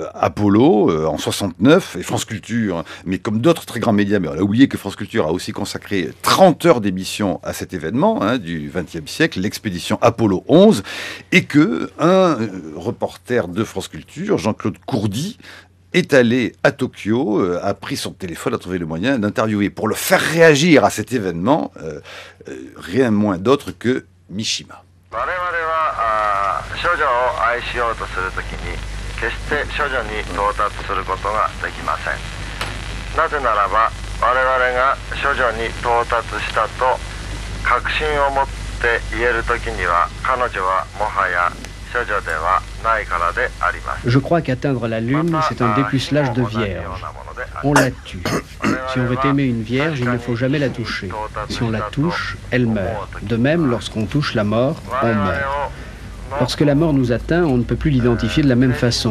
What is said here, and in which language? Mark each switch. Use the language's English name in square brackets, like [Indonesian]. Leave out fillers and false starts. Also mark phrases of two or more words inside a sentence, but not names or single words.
[French] Apollo en 69 et France Culture, mais comme d'autres très grands médias, mais on a oublié que France Culture a aussi consacré 30 heures d'émission à cet événement du XXe siècle, l'expédition Apollo 11, et que un reporter de France Culture, Jean-Claude Courdy, est allé à Tokyo, a pris son téléphone, a trouvé le moyen d'interviewer pour le faire réagir à cet événement, rien moins d'autre que Mishima. [Japanese] 我々は処女を愛しようとするときに決して処女に到達することができません。なぜならば我々が処女に到達したと確信を持って言えるときには彼女はもはや処女ではないからであります。 [French] Je crois qu'atteindre la Lune, c'est un dépucelage de vierge. On la tue. Si on veut aimer une vierge, il ne faut jamais la toucher. Si on la touche, elle meurt. De même, lorsqu'on touche la mort, on meurt. Lorsque la mort nous atteint, on ne peut plus l'identifier de la même façon.